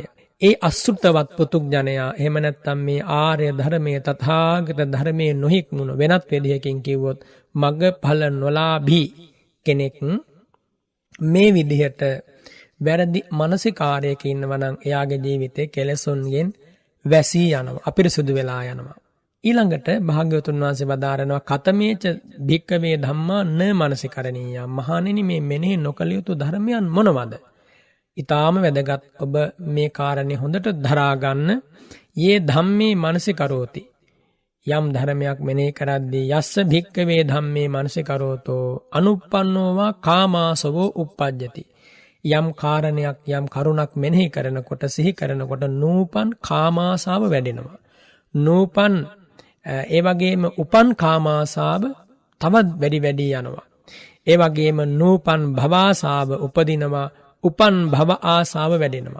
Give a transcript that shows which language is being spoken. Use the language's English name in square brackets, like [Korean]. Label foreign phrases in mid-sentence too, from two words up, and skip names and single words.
[Sinhala] ඒ අසුත්තවත් පුතුග්ජනයා එහෙම නැත්නම් මේ ආර්ය ධර්මයේ තථාගත ධර්මයේ නොහික්මුණු වෙනත් විදිහකින් කිව්වොත් මග්ගඵල නොලාභී කෙනෙක් මේ විදිහට වැරදි මානසිකාරයක ඉන්නවා නම් එයාගේ ජීවිතේ කෙලෙසුන්ගෙන් වැසී යනවා, අපිරිසුදු වෙලා යනවා. ඊළඟට භාග්‍යවතුන් වහන්සේ වදාරනවා [Pali] කතමේච භික්කවේ ධම්මා න මානසිකරණීය. [Sinhala] මහණෙනි මේ මෙනෙහි නොකළ යුතු ධර්මයන් මොනවද? ඊටාම වැදගත්. ඔබ මේ කාරණේ හොඳට දරා ගන්න. [Pali] යේ ධම්මේ මානසිකරෝති. [Sinhala] යම් ධර්මයක් මෙනෙහි කරද්දී [Pali] යස්ස භික්කවේ ධම්මේ මානසිකරෝතෝ අනුප්පන්නෝවා කාමාසවෝ uppajjati. [Sinhala] යම් කාරණයක් යම් කරුණක් මෙනෙහි කරනකොට සිහි කරනකොට නූපන් කාමාසාව වැඩෙනවා. නූපන් ඒ වගේම උපන් කාමාසාව තවත් වැඩි යනවා. ඒ වගේම නූපන් භවආසාව උපදිනවා, උපන් භව ආසාව වැඩෙනවා.